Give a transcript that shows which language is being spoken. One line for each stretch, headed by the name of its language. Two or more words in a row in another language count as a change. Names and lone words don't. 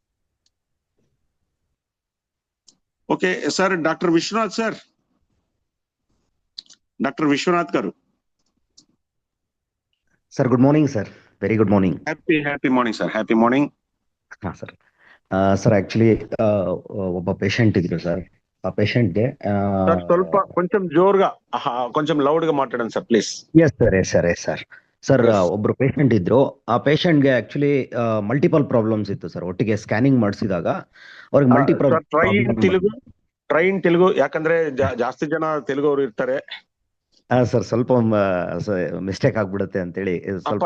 Telugu: ఓకే సార్, డాక్టర్ విశ్వనాథ్ సార్, డాక్టర్ విశ్వనాథ్ గారు.
English: Sir good morning sir. Very good morning. Happy morning sir. Happy morning Sir. Sir actually
Kannada: ಒಬ್ಬ ಪೇಷಂಟ್ ಇದ್ರು ಸರ್. ಆ ಪೇಷಂಟ್ಗೆ
Telugu: ಸ್ವಲ್ಪ కొంచెం జోరుగా, కొంచెం లౌడ్ గా మాట్లాడండి
English: sir please. yes sir
Kannada: ಒಬ್ರು ಪೇಷಂಟ್ ಇದ್ರು. ಆ ಪೇಷಂಟ್ಗೆ
English: actually multiple problems
Kannada: ಇತ್ತು ಸರ್. ಒಟ್ಟಿಗೆ ಸ್ಕ್ಯಾನಿಂಗ್ ಮಾಡಿಸಿದಾಗ ಅವ್ರಿಗೆ ಮಲ್ಟಿಪಲ್ ಟ್ರೈನ್ ತೆಲುಗು, ಯಾಕಂದ್ರೆ ಜಾಸ್ತಿ ಜನ ತೆಲುಗು ಅವರು ಇರ್ತಾರೆ ಸರ್. ಸ್ವಲ್ಪ ಮಿಸ್ಟೇಕ್ ಆಗ್ಬಿಡುತ್ತೆ ಅಂತೇಳಿ ಸ್ವಲ್ಪ